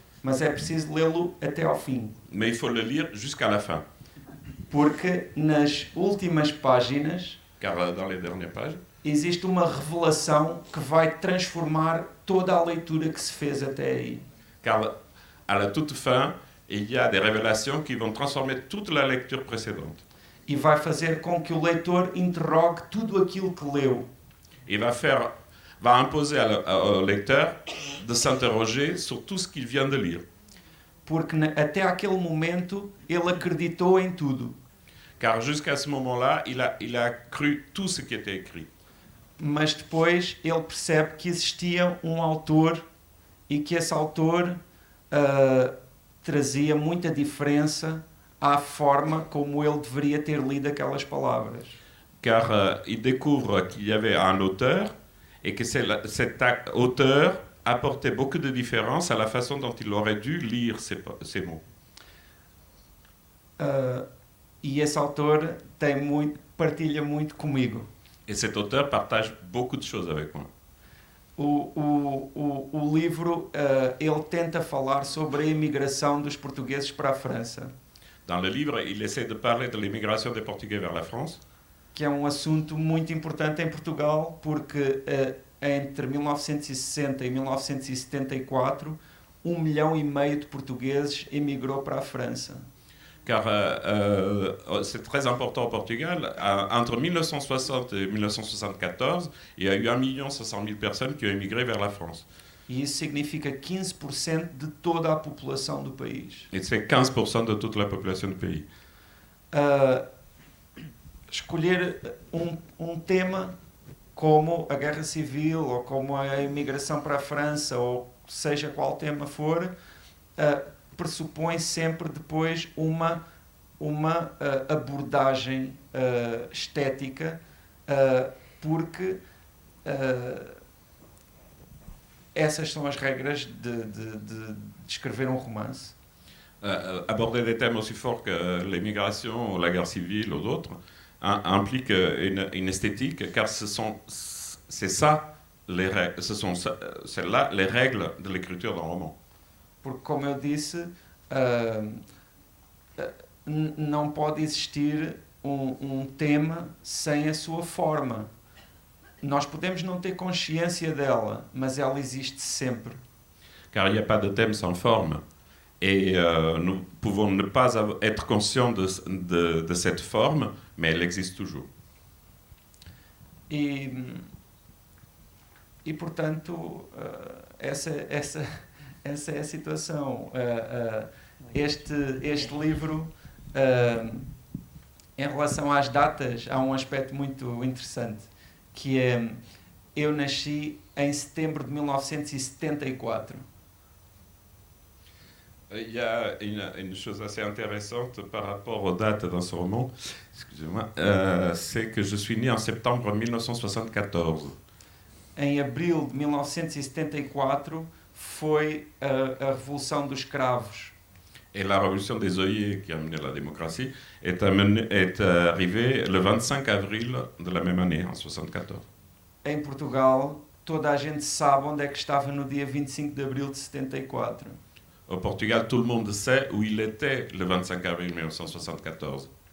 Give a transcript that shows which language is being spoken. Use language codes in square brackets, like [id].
[pt] Mas é preciso lê-lo até ao fim. [fr] Mais il faut le lire jusqu'à la fin. [pt] Porque nas últimas páginas, [fr] car dans les dernières pages, [pt] existe uma revelação que vai transformar toda a leitura que se fez até aí. [fr] Car à la toute fin, il y a des révélations qui vont transformer toute la lecture précédente. [pt] E vai fazer com que o leitor interrogue tudo aquilo que leu. [fr] Il va imposer au lecteur de s'interroger sur tout ce qu'il vient de lire. [pt] Porque até aquele momento ele acreditou em tudo. [fr] Car jusqu'à ce moment-là, il a cru tout ce qui était écrit. [pt] Mas depois ele percebe que existia autor e que esse autor trazia muita diferença à forma como ele deveria ter lido aquelas palavras. [fr] Car il découvre qu'il y avait un auteur et que cet auteur apportait beaucoup de différence à la façon dont il aurait dû lire ces mots. [pt] E esse autor partilha muito comigo. [fr] Et cet auteur partage beaucoup de choses avec moi. [pt] O livro, ele tenta falar sobre a imigração dos portugueses para a França. [fr] Dans le livre, il essaie de parler de l'immigration des Portugais vers la France. [pt] Que é assunto muito importante em Portugal, porque entre 1960 e 1974, 1,5 milhão de portugueses emigrou para a França. [fr] Car c'est très important au Portugal. Entre 1960 et 1974, il y a eu 1,5 million de personnes qui ont émigré vers la France. [pt] E isso significa 15% de toda a população do país. [fr] Et c'est 15% de toute la population du pays. [pt] Escolher tema como a guerra civil, ou como a imigração para a França, ou seja qual tema for, pressupõe sempre depois uma abordagem estética, porque essas são as regras de escrever um romance. [fr] Aborder des thèmes aussi forts que l'immigration, la guerre civile ou d'autres implique une esthétique, car c'est là les règles de l'écriture d'un roman. [pt] Porque, como eu disse, não pode existir tema sem a sua forma. Nós podemos não ter consciência dela, mas ela existe sempre. [fr] Car il n'y a pas de thème sans forme. Et nous pouvons ne pas être conscients de cette forme, mais elle existe toujours. [pt] E portanto, essa é a situação. Este livro, em relação às datas, há um aspecto muito interessante, que é: eu nasci em setembro de 1974. [fr] Il y a une chose assez intéressante par rapport aux dates dans ce roman, excusez-moi, c'est que je suis né en septembre 1974. [pt] Em abril de 1974 foi a Revolução dos Cravos. [fr] Et la révolution des œillets qui a mené la démocratie est arrivée le 25 avril de la même année, en 74. [pt] Em Portugal, toda a gente sabe onde é que estava no dia 25 de abril de 74. [fr] Au Portugal, tout le monde sait où il était le 25 avril 1974.